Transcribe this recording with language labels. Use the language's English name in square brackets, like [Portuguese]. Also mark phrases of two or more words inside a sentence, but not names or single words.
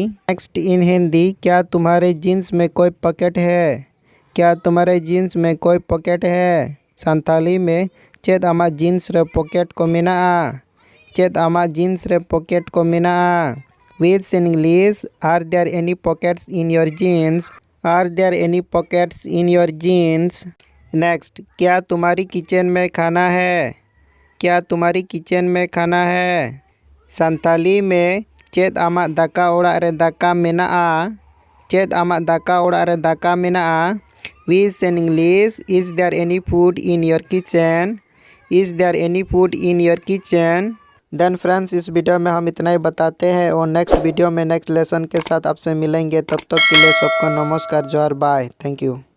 [English] next in Hindi, [Hindi] क्या तुम्हारे जीन्स में कोई पॉकेट है, क्या तुम्हारे जीन्स में कोई पॉकेट है। संथाली में [Santali] चेत आमा जीन्स रे पॉकेट को मिना, चेत आमा जीन्स रे पॉकेट को मिना। [English] we say English, are there any pockets in your jeans, are there any pockets in your jeans. [Hindi] नेक्स्ट, क्या तुम्हारी किचन में खाना है, क्या तुम्हारी किचन में खाना है। संथाली में [Santali] चेत आमा दाका ओड़ा रे दाका मिना, चेत आमा दाका ओड़ा रे दाका मिना। [English] we say English, is there any food in your kitchen, is there any food in your kitchen. then friends, [Hindi] इस वीडियो में हम इतना ही बताते हैं और [English] next video [Hindi] में [English] next lesson [Hindi] के साथ आपसे मिलेंगे। तब तक के लिए सबको नमस्कार, जोहार, [English] bye, thank you.